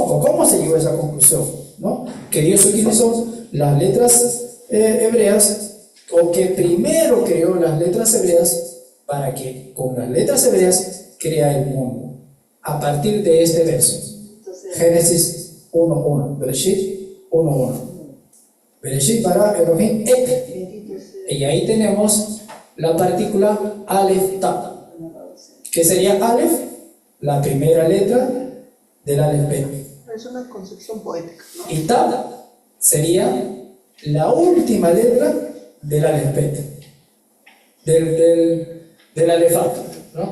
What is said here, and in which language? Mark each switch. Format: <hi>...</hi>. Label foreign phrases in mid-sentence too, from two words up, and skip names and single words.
<es>¿O cómo se llegó a esa conclusión? ¿No? Que Dios utilizó las letras hebreas, o que primero creó las letras hebreas para que con las letras hebreas crea el mundo. A partir de este verso, Génesis 1:1, Bereshit 1:1.</es> <he>Bereshit bara Elohim et.</he> <es>Y ahí tenemos la partícula</es> <he>Aleph Tav.</he> <es>¿Qué sería Aleph? La primera letra del</es> <he>Aleph Bet.</he> <es>Es una concepción poética, ¿no? Y Tav sería la última letra del</es> <he>Aleph Bet,</he> <es>del Alephat, ¿no?</es>